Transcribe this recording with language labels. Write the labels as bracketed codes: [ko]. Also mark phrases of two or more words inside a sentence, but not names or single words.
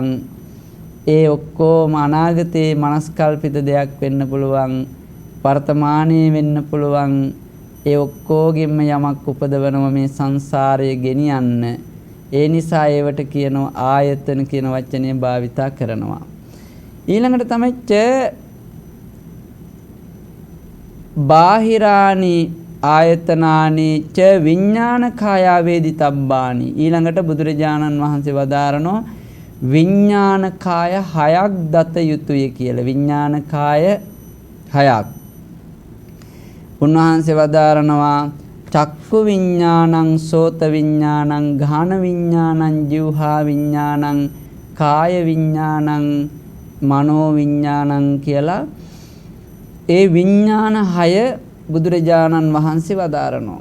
[si] ඒ ඔක්කොම අනාගතයේ මනස්කල්පිත දෙයක් වෙන්න පුළුවන්. වර්තමානයේ වෙන්න පුළුවන්. ඒ ඔක්කොගෙම යමක් උපදවනවා මේ සංසාරය ගෙනියන්න. ඒ නිසා ඒවට කියනවා ආයතන කියන වචනය භාවිතා කරනවා. ඊළඟට තමයි [pi] ච බාහිරානි ආයතනානි ච විඥානකාය වේදිතබ්බානි. [si] ඊළඟට බුදුරජාණන් වහන්සේ වදාරනෝ විඥානකාය 6ක් දත යුතුය කියලා. විඥානකාය 6ක්. උන්වහන්සේ වදාරනවා [pi] චක්කු විඥානං, සෝත විඥානං, ගාන විඥානං, જીවහා විඥානං, කාය විඥානං, මනෝ විඥානං [si] කියලා ඒ විඥාන 6 බුදුරජාණන් වහන්සේ වදාරනවා.